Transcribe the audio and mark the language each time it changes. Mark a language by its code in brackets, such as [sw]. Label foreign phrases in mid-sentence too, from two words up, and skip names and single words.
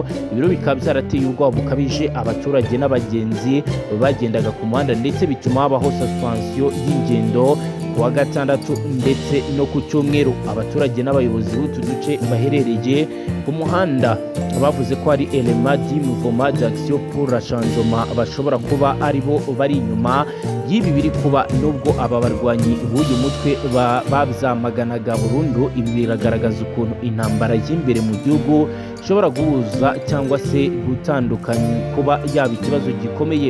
[rw] Ibiro bikaba byarateye ubwoba bukabije abaturage n'abagenzi bagendaga ku muhanda, ndetse bituma habaho suspension y'ingendo kuwa gatandatu ndetse no ku cyumweru. Abaturage n'abayobozi b'utu duce baherereye ku muhanda bavuze ko hari [fr] element du mouvement d'action pour la changement [rw] bashobora kuba ari bo bari inyuma y'ibi biri kuba, nubwo aba barwanyi b'uyu mutwe babyamaganaga burundu. Ibi biragaragaza ukuntu intambara y'imbere mu gihugu ishobora guhuza cyangwa se gutandukanya kuba yaba ikibazo gikomeye.